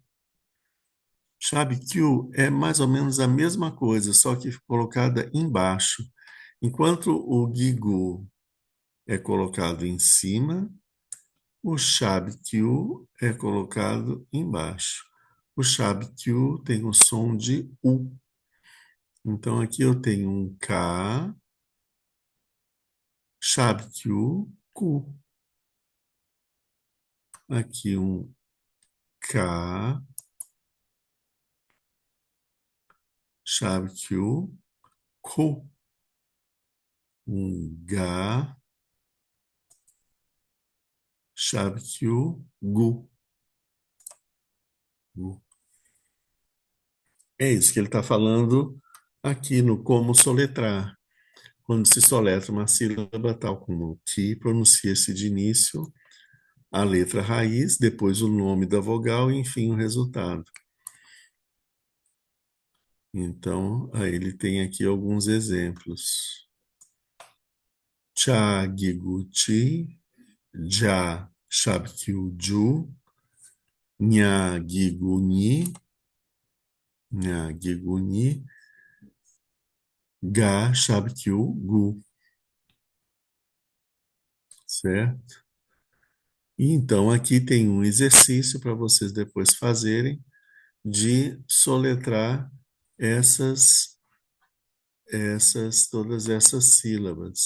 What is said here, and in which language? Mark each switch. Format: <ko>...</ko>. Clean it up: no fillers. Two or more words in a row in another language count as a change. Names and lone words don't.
<pt>Shabkyu é mais ou menos a mesma coisa, só que colocada embaixo. Enquanto o Gigu é colocado em cima, o Shabkyu é colocado embaixo. O Shabkyu tem o som de U. Então aqui eu tenho um K, Shabkyu, Ku. Aqui um K, Shabkyu, Ku. Um Ga, Shabkyu, Gu. Gu. É isso que ele está falando aqui no como soletrar. Quando se soletra uma sílaba, tal como ti, pronuncia-se de início a letra raiz, depois o nome da vogal e, enfim, o resultado. Então, aí ele tem aqui alguns exemplos. Cha, gigu, chi, ja, shabkyu, ju, nya, gigu, ni, nya, gigu, ni, ga, shabkyu, gu. Certo? E então aqui tem um exercício para vocês depois fazerem de soletrar todas essas sílabas.</pt>